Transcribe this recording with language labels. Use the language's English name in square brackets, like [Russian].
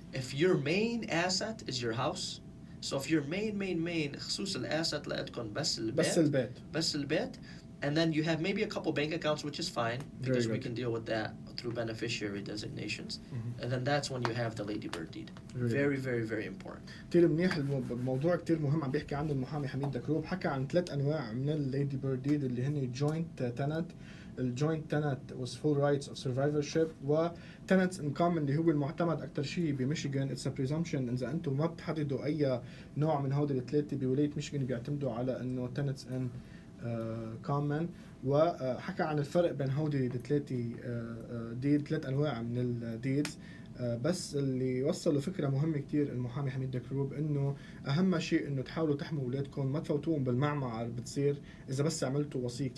[English] if your main asset is your house, so if your main [Arabic] خصوص الأسset لقيتكم بس البيت, [English] and then you have maybe a couple bank accounts, which is fine because we can deal with that through beneficiary designations. And then that's when you have the ladybird deed. Very, very, very important. [Arabic] كتير منيح. الموضوع كتير مهم عم بيحكي عنه المحامي حميد دكروب. حكى عن 3 أنواع من الليدي بيرد ديد اللي هن joint tenant. الجوينت [English] tenant was full rights of survivorship, و tenants in common [Arabic] اللي هو المعتمد أكتر شيء بميشيغان. [English] it's a presumption [Arabic] إذا أنتم ما بتحددوا أي نوع من هودي الثلاثة بولاية ميشيغان بيعتمدوا على إنه tenants in common. وحكى عن الفرق بين هودي الثلاثة ديد، 3 أنواع من الديدز. بس اللي وصلوا فكرة مهمة كتير المحامي حميد دكروب، إنه أهم شيء إنه تحاولوا تحموا أولادكم، ما تفوتوهم بالمعمعة بتصير إذا بس عملتوا وصية.